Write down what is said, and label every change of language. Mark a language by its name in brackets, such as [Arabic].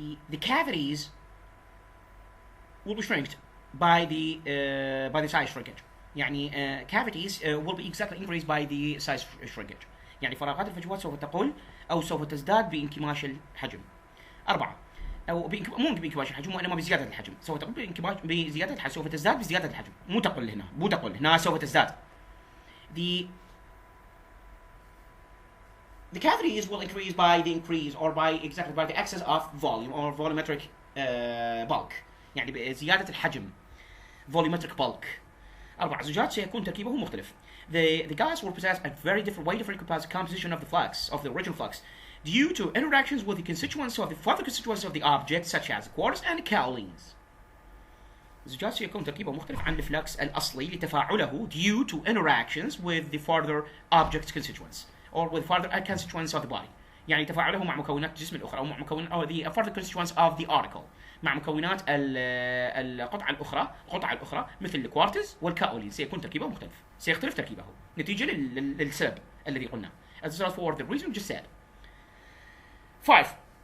[English] The cavities will be shrinked by the size shrinkage. يعني cavities will be exactly increased by the size shrinkage. [Arabic] يعني فراغات الفجوات سوف تقل أو سوف تزداد بانكماش الحجم. 4 أو مو بانكماش الحجم وإنما بزيادة الحجم. سوف تقل بزيادة الحجم سوف تزداد بزيادة الحجم. مو تقل هنا سوف تزداد. [English] The cavities will increase by the increase or by the excess of volume or volumetric bulk. [Arabic] يعني بزيادة الحجم [English] volumetric bulk. [Arabic] 4 زجاج سيكون تركيبه مختلف. [English] The gas will possess a very different composition of the flux of the original flux due to interactions with the further constituents of the object such as quartz and kaolins. [Arabic] الزجاج سيكون تركيبه مختلف عن الفلكس الأصلي لتفاعله [English] due to interactions with the further object constituents or with further constituents of the body. [Arabic] يعني تفاعله مع مكونات الجسم الأخرى أو مع مكونات أو [English] the further constituents of the article [Arabic] مع مكونات القطعة الأخرى مثل الكوارتز والكاولين سيكون تركيبه مختلف. سيختلف تركيبه نتيجة للسبب الذي قلناه. [English] As for the reason just said. 5.